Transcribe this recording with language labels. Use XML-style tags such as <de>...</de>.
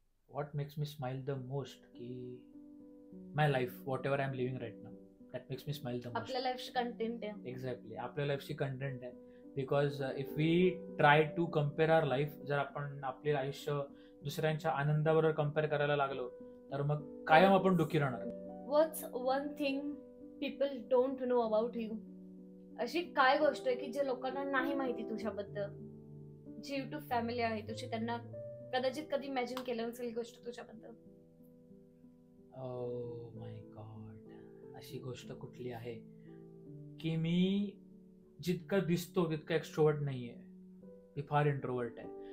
<en>What makes me smile the most, की my life, whatever I am living right now, that makes me smile the most.</en> <mr>आपल्या लाईफची content आहे. Exactly, आपल्या लाईफची content आहे.</mr> <en>because if we try to compare our life,</en> <mr>जर आपण आपले आयुष्य दुसऱ्यांच्या आनंदाबरोबर कम्पेअर करायला लागलो, तर मग कायम आपण दुःखी राहणार.</mr> <en>What's one thing people don't know about you?</en> <mr>अशी काय गोष्ट आहे की जे लोकांना नाही माहिती तुझ्याबद्दल, जी युट्यूब फॅमिली आहे तुझी, त्यांना कदाचित कधी इमॅजिन केलं नसेल ही गोष्ट तुझ्याबद्दल? ओ माय गॉड, अशी गोष्ट कुठली आहे की मी जितकं दिसतो तितकं एक्स्ट्रोवर्ट नाहीये, मी फार इंट्रोवर्ट आहे.</mr>